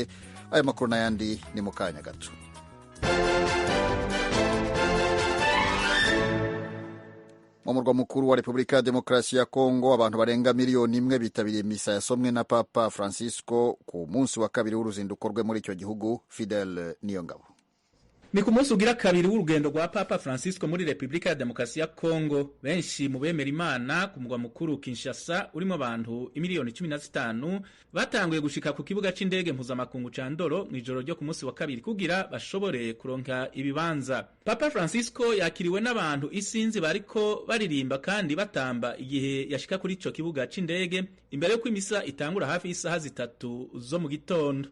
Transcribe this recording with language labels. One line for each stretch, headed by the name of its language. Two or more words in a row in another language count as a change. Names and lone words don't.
Kinyarwanda: Aya makuru n'ayandi ni mu kanya gato. Mu murwa mukuru wa Repubulika ya Demokarasi ya Kongo, abantu barenga miliyoni imwe bitabiriye misa yasomwe na Papa Francisco ku munsi wa kabiri w'uruzinduko rwe muri icyo gihugu. Fidel Niyongabo.
Rundi: Ni ku munsi ugira kabiri w'urugendo rwa Papa Francisco muri Repubulika ya Demokarasi ya Kongo. Benshi mu bemera Imana ku murwa mukuru Kinshasa, urimo abantu imiliyoni 15 batanguye gushika ku kibuga c'indege mpuzamakungu ca Ndolo mw'ijoro ryo ku munsi wa kabiri kugira bashobore kuronka ibibanza. Papa Francisco yakiriwe n'abantu isinzi bariko baririmba kandi batamba igihe yashika kuri ico kibuga c'indege imbere yo kw'imisa itangura hafi y'isaha 3 zo mu gitondo.